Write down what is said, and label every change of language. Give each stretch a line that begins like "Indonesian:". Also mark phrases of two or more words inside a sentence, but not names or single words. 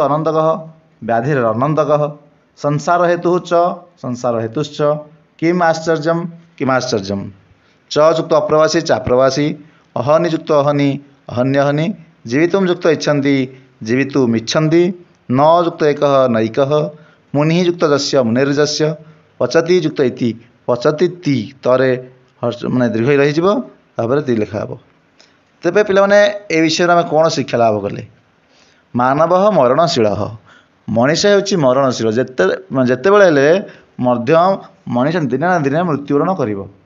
Odia: ଅନନ୍ତକଃ ବ୍ୟାଧିର ଅନନ୍ତକଃ, ସଂସାର ହେତୁ ଚ ସଂସାର ହେତୁଶ୍ଚ, କିମ୍ ଆଶ୍ଚର୍ଯ୍ୟମ୍ କିମାଶ୍ଚର୍ଯ୍ୟମ୍, च ଯୁକ୍ତ ଅପ୍ରବାସୀ ଚାପ୍ରବାସୀ, ଅହନି ଯୁକ୍ତ ଅହନି ଅହନ୍ୟହନି, ଜୀବିତୁମ୍ ଯୁକ୍ତ ଇଚ୍ଛନ୍ତି ଜୀବିତୁମ୍ ଇଚ୍ଛନ୍ତି, न ଯୁକ୍ତ एकः नैकः, मुनि ଯୁକ୍ତ ଯସ୍ୟ ମୁନିର୍ଯସ୍ୟ, ପଚତି ଯୁକ୍ତ ଇତି ପଚତି ତି, ତରେ ମାନେ ଦୀର୍ଘ ରହିଯିବ, ତାପରେ ତି ଲେଖା ହେବ। ତେବେ ପିଲାମାନେ ଏ ବିଷୟରେ ଆମେ କ'ଣ ଶିକ୍ଷା ଲାଭ କଲେ? ମାନବ ମରଣଶୀଳ, ମଣିଷ ହେଉଛି ମରଣଶୀଳ। ଯେତେବେଳେ ହେଲେ ମଧ୍ୟ ମଣିଷ ଦିନେ ନା ଦିନେ ମୃତ୍ୟୁବରଣ କରିବ।